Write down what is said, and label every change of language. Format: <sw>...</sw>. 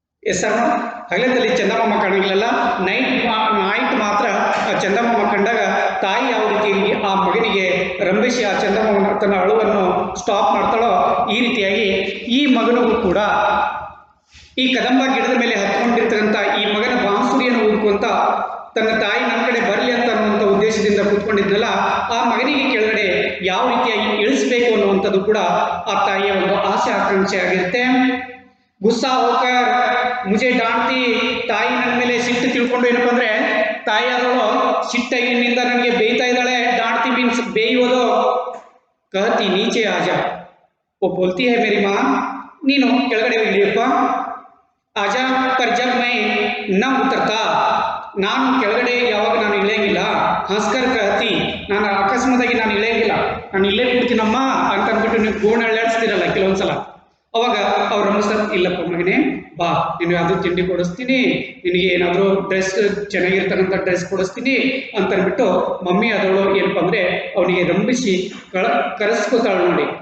<kn>Yes sir, ಹಗಲೆತಲ್ಲಿ ಚಂದಮಾಮ ಕಾಣಲಿಲ್ಲ, night ಮಾತ್ರ ಆ ಚಂದಮಾಮ ಕಂಡಾಗ ತಾಯಿ ಯಾವ ರೀತಿ ಆ ಮಗನಿಗೆ ರಂಭಿಸಿ ಆ ಚಂದಮಾಮನ ತನ್ನ ಅಳುವನ್ನು ಸ್ಟಾಪ್ ಮಾಡ್ತಾಳೋ, ಈ ರೀತಿಯಾಗಿ ಈ ಮಗನಿಗೂ ಕೂಡ ಈ ಕದಂಬ ಗಿಡದ ಮೇಲೆ ಹತ್ಕೊಂಡಿರ್ತಕ್ಕಂಥ ಈ ಮಗನ ಬಾಂಸುರಿಯನ್ನು ಊದ್ಕೊಂತ ತನ್ನ ತಾಯಿ ನಮ್ಮ ಕಡೆ ಬರಲಿ ಅಂತ ಅನ್ನುವಂಥ ಉದ್ದೇಶದಿಂದ ಕೂತ್ಕೊಂಡಿದ್ನಲ್ಲ, ಆ ಮಗನಿಗೆ ಕೆಳಗಡೆ ಯಾವ ರೀತಿಯಾಗಿ ಇಳಿಸ್ಬೇಕು ಅನ್ನುವಂಥದ್ದು ಕೂಡ ಆ ತಾಯಿಯ ಒಂದು ಆಸೆ ಆಕಾಂಕ್ಷೆ ಆಗಿರುತ್ತೆ.</kn> <hi>ಗುಸ್ಸಾ ಹೋಕರ್ ಮುಜೆ ಡಾಂಟ್ತಿ,</hi> <kn>ತಾಯಿ ನನ್ನ ಮೇಲೆ ಸಿಟ್ಟು ತಿಳ್ಕೊಂಡು ಏನಪ್ಪ ಅಂದ್ರೆ, ತಾಯಿ ಆದವಳು ಸಿಟ್ಟಾಗಿನಿಂದ ನನಗೆ ಬೇಯ್ತಾ ಇದ್ದಾಳೆ. ಡಾಂಟ್ತಿ ಮೀನ್ಸ್ ಬೇಯುವುದು.</kn> <hi>कहती नीचे आ जा, वो बोलती है मेरी माँ,</hi> <kn>ನೀನು ಕೆಳಗಡೆ ಇಳಿಯಪ್ಪ. ಆಜಾ,</kn> <hi>पर जब मैं न उतरता,</hi> <kn>ನಾನು ಕೆಳಗಡೆ ಯಾವಾಗ ನಾನು ಇಳಿಯಂಗಿಲ್ಲ,</kn> <hi>ಹಂಸ್ಕರ್ कहती,</hi> <kn>ನಾನು ಅಕಸ್ಮಾತಾಗಿ ನಾನು ಇಳಿಯಂಗಿಲ್ಲ, ನಾನು ಇಲ್ಲೇ ಕೂಡ್ತೀನಮ್ಮ ಅಂತ ಅಂದ್ಬಿಟ್ಟು ನೀವು ಗೋಣ ಅಳ್ಳಾಡಿಸ್ತೀರಲ್ಲ ಕೆಲವೊಂದ್ಸಲ, ಅವಾಗ ಅವ್ರ ಅನಿಸ್ತಾರೆ, ಇಲ್ಲಪ್ಪ ಮಗನೇ ಬಾ, ನಿನಗೆ ಅದು ತಿಂಡಿ ಕೊಡಿಸ್ತೀನಿ, ನಿನಗೆ ಏನಾದರೂ ಡ್ರೆಸ್ ಚೆನ್ನಾಗಿರ್ತಕ್ಕಂಥ ಡ್ರೆಸ್ ಕೊಡಿಸ್ತೀನಿ ಅಂತ ಅಂದ್ಬಿಟ್ಟು ಮಮ್ಮಿ ಅದವಳು ಏನಪ್ಪ ಅಂದರೆ ಅವನಿಗೆ ರಂಭಿಸಿ ಕರೆಸ್ಕೋತಾಳೆ ನೋಡಿ.</kn>